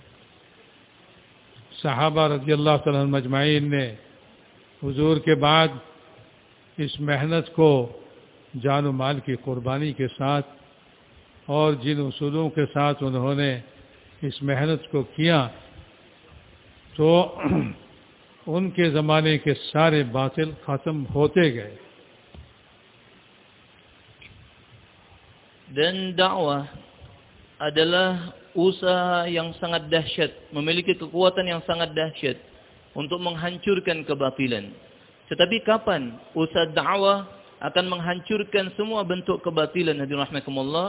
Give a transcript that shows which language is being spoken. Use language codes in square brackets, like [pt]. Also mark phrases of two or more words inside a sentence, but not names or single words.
[hi] सहाबा [ar] رضي الله تعالى عنهم أجمعين [hi] ने हुजूर के बाद इस मेहनत को जान और माल की कुर्बानी के साथ और जिन उसूलों के साथ उन्होंने इस मेहनत को किया तो उनके ज़माने के सारे बातिल ख़त्म होते गए. [id] Dan dakwah adalah usaha yang sangat dahsyat, memiliki kekuatan yang sangat dahsyat untuk menghancurkan kebatilan. Tetapi kapan usaha dakwah akan menghancurkan semua bentuk kebatilan, [ar] الحاضرين رحمكم الله?